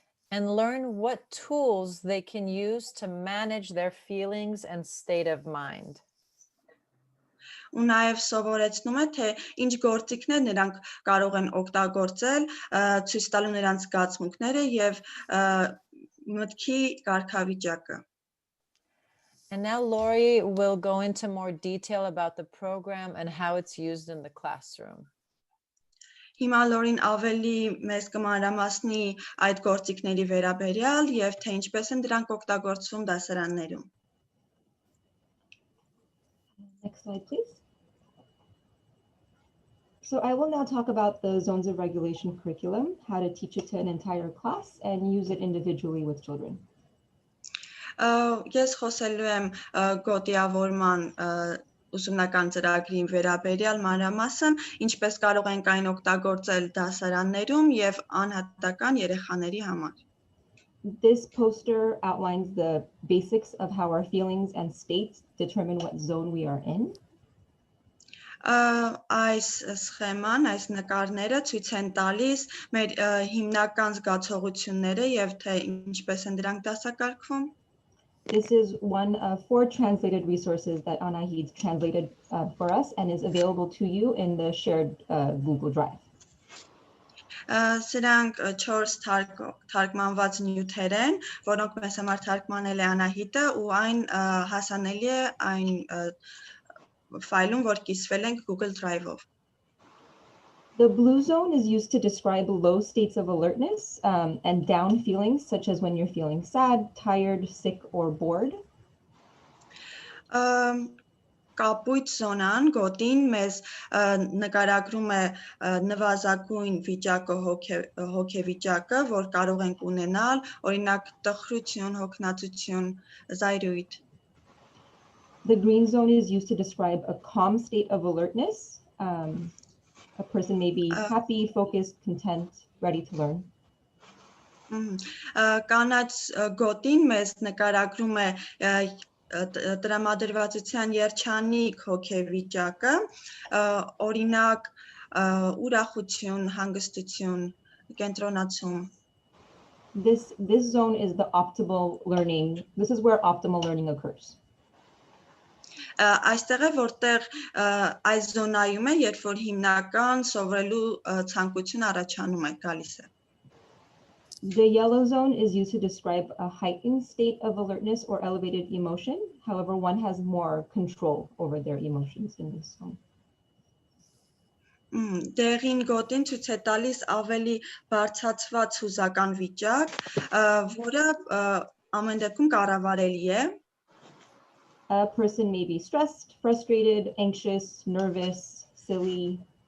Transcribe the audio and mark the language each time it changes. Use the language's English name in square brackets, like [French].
[English] And learn what tools they can use to manage their feelings and state of mind. [Armenian] Ու նաև սովորեցնում է, թե ինչ գործիքներ նրանք կարող են օգտագործել, ցույց տալու նրանց զգացմունքները եւ մտքի կարգավիճակը։ [English] And now Lori will go into more detail about the program and how it's used in the classroom. [Armenian] Հիմա Լորին ավելի մեզ կմանրամասնի այդ գործիքների վերաբերյալ եւ թե ինչպես են դրանք օգտագործվում դասարաններում։ [English] Next slide, please. So I will now talk about the zones of regulation curriculum, how to teach it to an entire class and use it individually with children. [Armenian] Ես խոսելու եմ գոտիավորման ուսումնական ծրագրի վերաբերյալ մանրամասն, ինչպես կարող ենք այն օգտագործել դասարաններում եւ անհատական երեխաների համար։ [English] This poster outlines the basics of how our feelings and states determine what zone we are in. [Armenian] Այս սխեման, այս նկարները ցույց են տալիս մեր հիմնական զգացողությունները եւ թե ինչպես են դրանք դասակարգվում։ [English] This is one of 4 translated resources that Anahid translated for us and is available to you in the shared Google Drive. [Armenian] Սրանք 4 թարգմանված նյութեր են, որոնք մեզ համար թարգմանել է Անահիտը ու այն հասանելի է այն ֆայլում, որ կիսվել ենք Google Drive-ով։ [English] The blue zone is used to describe low states of alertness and down feelings, such as when you're feeling sad, tired, sick, or bored. [Armenian] Կապույտ զոնան գոտին մեզ նկարագրում է նվազագույն վիճակը հոգեվիճակը, որ կարող ենք ունենալ, օրինակ տխրություն, հոգնածություն, զայրույթ։ [English] The green zone is used to describe a calm state of alertness. A person may be happy, focused, content, ready to learn. [Armenian] Կանաչ գոտին մեզ նկարագրում է տրամադրվածության երջանիկ հոգեվիճակը, օրինակ ուրախություն, հանգստություն, կենտրոնացում։ [English] This zone is the optimal learning. This is where optimal learning occurs. [Armenian] Այստեղ է որտեղ այս զոնայում է, երբ որ հիմնական սովորելու ցանկություն առաջանում է, գալիս է։ [English] The yellow zone is used to describe a heightened state of alertness or elevated emotion. However, one has more control over their emotions in this zone. [Armenian] Դեղին գոտին ցույց է տալիս ավելի բարձրացված հուզական վիճակ, որը ամեն դեպքում կառավարելի է։ [English] A person may be stressed, frustrated, anxious, nervous, silly.